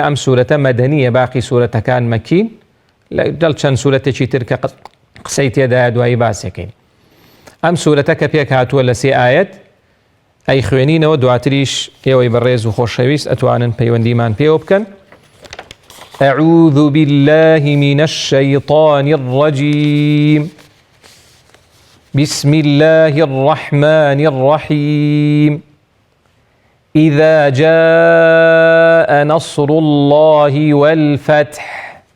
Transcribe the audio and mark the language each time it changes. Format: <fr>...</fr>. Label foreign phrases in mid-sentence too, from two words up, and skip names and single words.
<ckb>ئەم سوورەتە مەدەنیە، باقی سوورەتەکان مەکین. لەگەڵ چەند سوورەتێکی تر کە قسەی تێدایە دوایی باسەکەین. ئەم سوورەتە کە پێک هاتووە لە 3 ئاەت ئەی خوێنینەوە دواتریش ئێوەی بەڕێز و خۆشەویست ئەتوانن پەیوەندیمان پێوە بکەن.</ckb> <ar>أعوذ بالله من الشيطان الرجيم بسم الله الرحمن الرحيم إذا جاء نصر الله والفتح</ar>